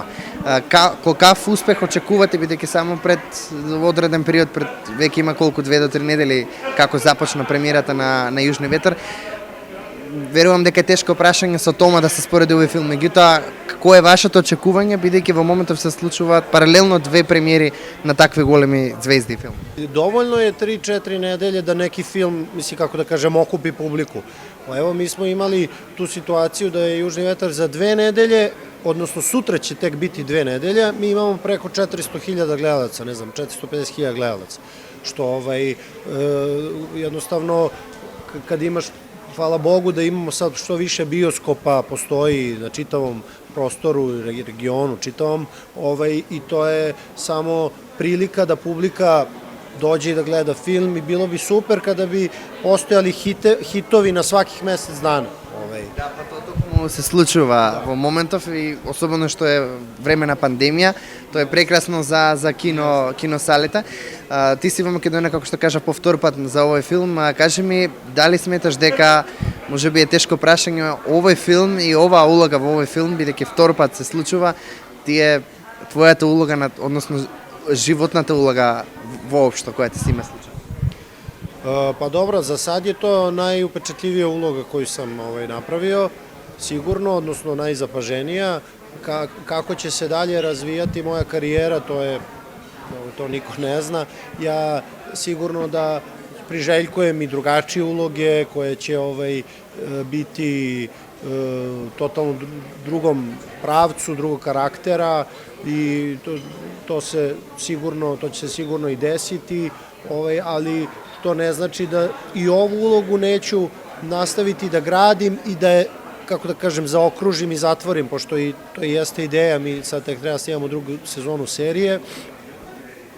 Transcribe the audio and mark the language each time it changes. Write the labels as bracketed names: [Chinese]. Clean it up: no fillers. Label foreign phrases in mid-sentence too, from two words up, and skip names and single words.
[Macedonian] Колкав успех очекувате, бидејќи само пред одреден период, веќе има колку 2 до 3 недели како започна премиерата на Јужни ветар. Верувам дека е тешко прашање со Тома да се спореди овој филм, меѓутоа кој е вашето очекување, бидејќи во моментов се случуваат паралелно 2 премиери на такви големи звезди филм? [Serbian] Dovoljno je 3-4 nedelje da neki film, kako da kažem, okupi publiku. Evo, mi smo imali tu situaciju da je Južni vetar za 2 nedelje, odnosno sutra će tek biti 2 nedelje, mi imamo preko 400.000 gledalaca, ne znam, 450.000 gledalaca, što jednostavno kad imaš, hvala Bogu da imamo sad što više bioskopa, postoji na čitavom prostoru, regionu čitavom, i to je samo prilika da publika dođe i da gleda film i bilo bi super kada bi postojali hitovi na svakih mesec dana. [Macedonian] Да, па тоа се случува во моментов и особено што е време на пандемија, тоа е прекрасно за киносалите. Ти си во Македонија, како што кажа, по втор пат за овој филм. Кажи ми, дали сметаш дека можеби е тешко прашање овој филм и оваа улога во овој филм, бидејќи втор пат се случува, ти е твојата улога, односно животната улога воопшто која ти си има случај? [Serbian] Pa dobro, za sad je to najupečatljivija uloga koju sam napravio, sigurno, odnosno najzapaženija. Kako će se dalje razvijati moja karijera, to niko ne zna. Ja sigurno da priželjkujem i drugačije uloge koje će biti totalno drugom pravcu, drugog karaktera i to će se sigurno i desiti, ali to ne znači da i ovu ulogu neću nastaviti da gradim i da je, kako da kažem, zaokružim i zatvorim, pošto i to jeste ideja, mi sad tek treba snimamo drugu sezonu serije